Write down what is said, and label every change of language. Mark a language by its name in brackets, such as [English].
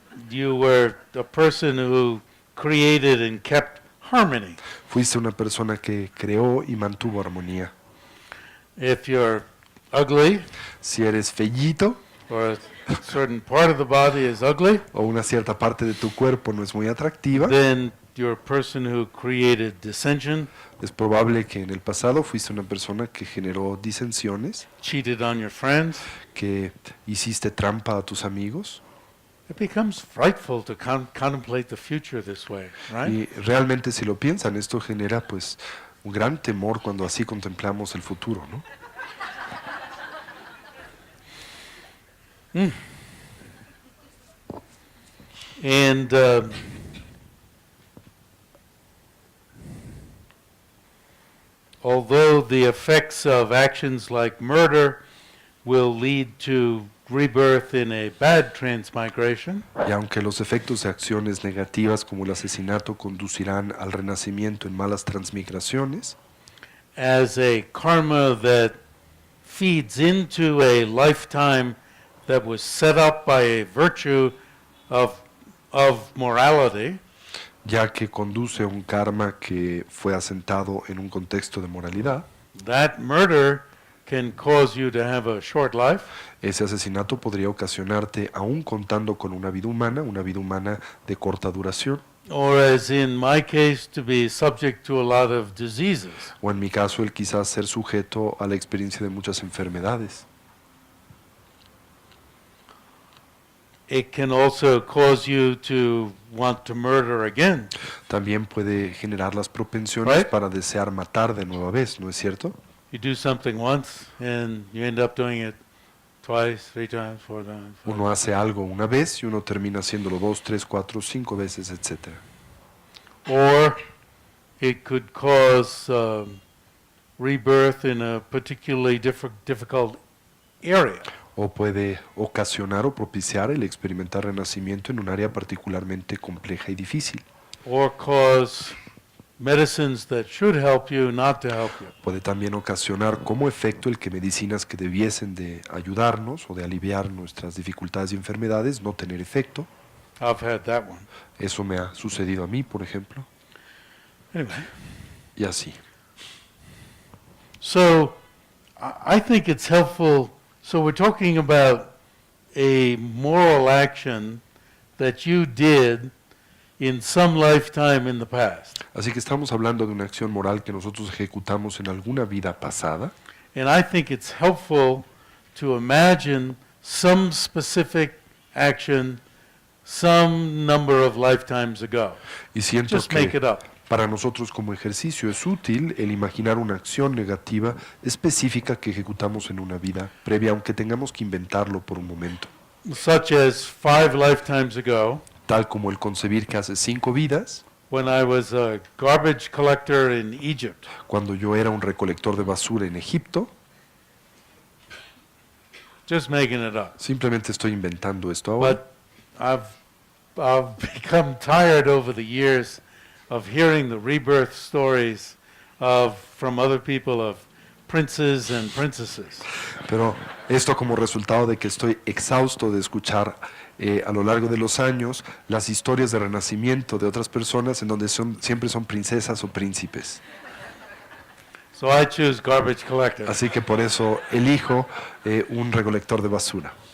[English] you were a person who created and kept harmony. [Spanish] fuiste una persona que creó y mantuvo armonía. [English] If you're ugly, [Spanish] Si eres fellito, [English] or a certain part of the body is ugly, [Spanish] o una cierta parte de tu cuerpo no es muy atractiva, [English] then you're a person who created dissension, [Spanish] es probable que en el pasado fuiste una persona que generó disensiones, [English] cheated on your friends. [Spanish] que hiciste trampa a tus amigos. [English] It becomes frightful to contemplate the future this way, right? [Spanish] Y realmente si lo piensan, esto genera pues un gran temor cuando así contemplamos el futuro, ¿no? [English] And although the effects of actions like murder will lead to rebirth in a bad transmigration, [Spanish] Y aunque los efectos de acciones negativas como el asesinato conducirán al renacimiento en malas transmigraciones, [English] as a karma that feeds into a lifetime that was set up by a virtue of of morality, [Spanish] ya que conduce a un karma que fue asentado en un contexto de moralidad. [English] that murder can cause you to have a short life, [Spanish] Ese asesinato podría ocasionarte, aún contando con una vida humana de corta duración, [English] or as in my case, to be subject to a lot of diseases. [Spanish] o en mi caso el quizás ser sujeto a la experiencia de muchas enfermedades. [English] It can also cause you to want to murder again. [Spanish] También puede generar las propensiones [English] Right. [Spanish] para desear matar de nueva vez, ¿no es cierto? [English] You do something once and you end up doing it twice, 3 times, 4 times. [Spanish] Uno hace algo una vez y uno termina haciéndolo 2, 3, 4, 5 veces, etc. [English] Or it could cause rebirth in a particularly difficult area. [Spanish] O puede ocasionar o propiciar el experimentar renacimiento en un área particularmente compleja y difícil. [English] Or cause medicines that should help you not to help you. [Spanish] Puede también ocasionar como efecto el que medicinas que debiesen de ayudarnos o de aliviar nuestras dificultades y enfermedades no tener efecto. [English] I've had that one. [Spanish] Eso me ha sucedido a mí, por ejemplo, [English] Anyway, [Spanish] y así. [English] so I think it's helpful. So we're talking about a moral action that you did in some lifetime in the past. [Spanish] Así que estamos hablando de una acción moral que nosotros ejecutamos en alguna vida pasada, [English] And I think it's helpful to imagine some specific action some number of lifetimes ago. [Spanish] y siento [English] Just make [Spanish] que [English] it up. [Spanish] para nosotros como ejercicio es útil el imaginar una acción negativa específica que ejecutamos en una vida previa, aunque tengamos que inventarlo por un momento, [English] Such as 5 lifetimes ago, [Spanish] tal como el concebir que hace 5 vidas, [English] when I was a garbage collector in Egypt. [Spanish] cuando yo era un recolector de basura en Egipto. [English] Just making it up. [Spanish] Simplemente estoy inventando esto ahora. [English] But I've become tired over the years of hearing the rebirth stories from other people of princes and princesses. [Spanish] Pero esto como resultado de que estoy exhausto de escuchar a lo largo de los años las historias de renacimiento de otras personas en donde siempre son princesas o príncipes. [English] So I choose garbage collector. [Spanish] Así que por eso elijo un recolector de basura.